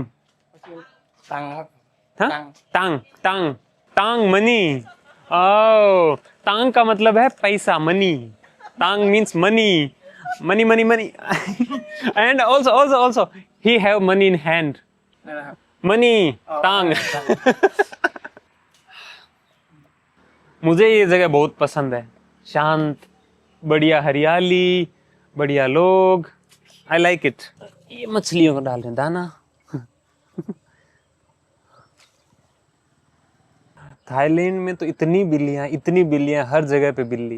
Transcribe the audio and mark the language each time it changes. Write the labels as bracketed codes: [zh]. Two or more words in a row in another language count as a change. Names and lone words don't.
[th] ตังครับ [hi] हाँ? [th] टांग। ตังค์ ตังค์ ตังค์ मनी। [hi] ओ, टांग का मतलब है पैसा, मनी। [en] Tang means money, money money money. And also also also he have money in hand. [th] นั่นแหละครับ [en] मनी टांग। [hi] मुझे ये जगह बहुत पसंद है, शांत, बढ़िया हरियाली, बढ़िया लोग। [en] I like it. [hi] ये मछलियों को डाल रहे हैं दाना। थाईलैंड में तो इतनी बिल्लियां, हर जगह पे बिल्ली।